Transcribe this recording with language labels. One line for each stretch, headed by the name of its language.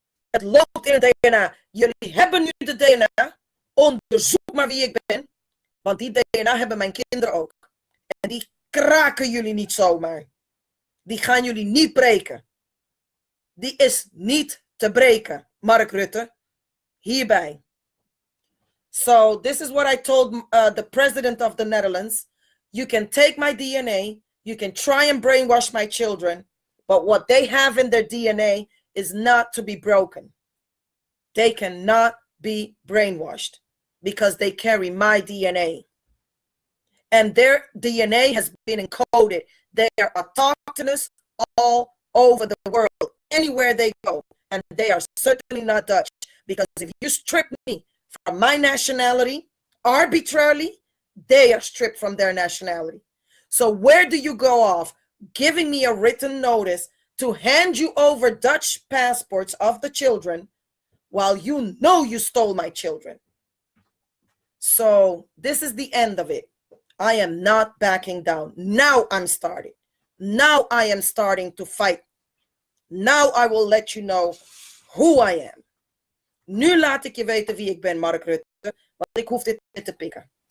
Dutch: Het loopt in hun DNA. Jullie hebben nu de DNA. Onderzoek maar wie ik ben. Want die DNA hebben mijn kinderen ook. En die kraken jullie niet zomaar. Die gaan jullie niet breken. Die is niet te breken, Mark Rutte. Hierbij.
English: So this is what I told the president of the Netherlands. You can take my DNA. You can try and brainwash my children. But what they have in their DNA is not to be broken. They cannot be brainwashed because they carry my DNA. And their DNA has been encoded. They are autochthonous all over the world, anywhere they go. And they are certainly not Dutch. Because if you strip me from my nationality arbitrarily, they are stripped from their nationality. So where do you go off giving me a written notice to hand you over Dutch passports of the children while you know you stole my children? So this is the end of it. I am not backing down. Now I'm starting. Now I am starting to fight. Now I will let you know who I am.
Dutch: Nu laat ik je weten wie ik ben, Mark Rutte. Want ik hoef dit niet te pikken.